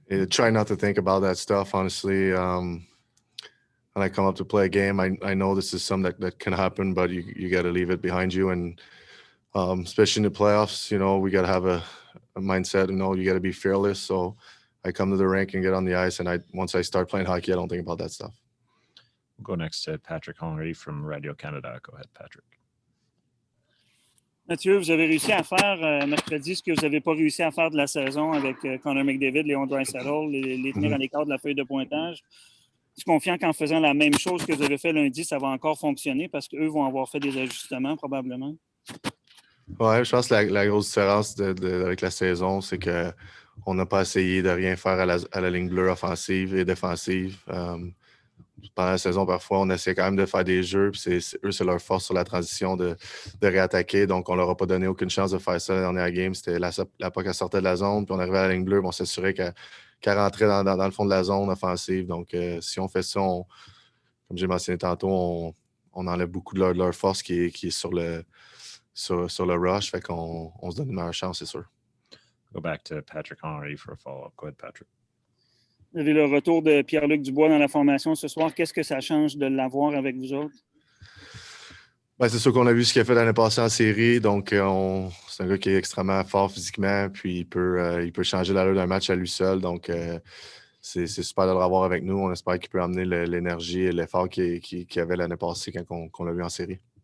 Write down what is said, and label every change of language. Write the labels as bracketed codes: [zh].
[en] Try not to think about that stuff, honestly. When I come up to play a game, I know this is something that can happen, but you got to leave it behind you. And especially in the playoffs, we got to have a mindset, you got to be fearless. So I come to the rink and get on the ice, and once I start playing hockey, I don't think about that stuff. We'll go next to Patrick Henry from Radio-Canada. Go ahead, Patrick. [fr] Mathieu, vous avez réussi à faire mercredi ce que vous n'avez pas réussi à faire de la saison avec Connor McDavid, Leon Draisaitl, les tenir à l'écart de la feuille de pointage. Je suis confiant qu'en faisant la même chose que vous avez fait lundi, ça va encore fonctionner parce qu'eux vont avoir fait des ajustements probablement. Ouais, je pense que la grosse différence avec la saison, c'est qu'on n'a pas essayé de rien faire à la ligne bleue offensive et défensive. Pendant la saison, parfois, on essaie quand même de faire des jeux. Puis eux, c'est leur force sur la transition de réattaquer. Donc, on ne leur a pas donné aucune chance de faire ça la dernière game. C'était la puck elle sortait de la zone, puis on arrivait à la ligne bleue, puis on s'assurait qu'elle rentrait dans le fond de la zone offensive. Donc, si on fait ça, comme j'ai mentionné tantôt, on enlève beaucoup de leur force qui est sur le rush. Fait qu'on se donne une meilleure chance, c'est sûr. [en] Go back to Patrick Henry for a follow-up. Go ahead, Patrick. [fr] Vous avez le retour de Pierre-Luc Dubois dans la formation ce soir. Qu'est-ce que ça change de l'avoir avec vous autres? Ben, c'est sûr qu'on a vu ce qu'il a fait l'année passée en série. Donc, c'est un gars qui est extrêmement fort physiquement. Puis, il peut changer l'allure d'un match à lui seul. Donc, c'est super de le revoir avec nous. On espère qu'il peut amener l'énergie et l'effort qu'il avait l'année passée quand on l'a vu en série.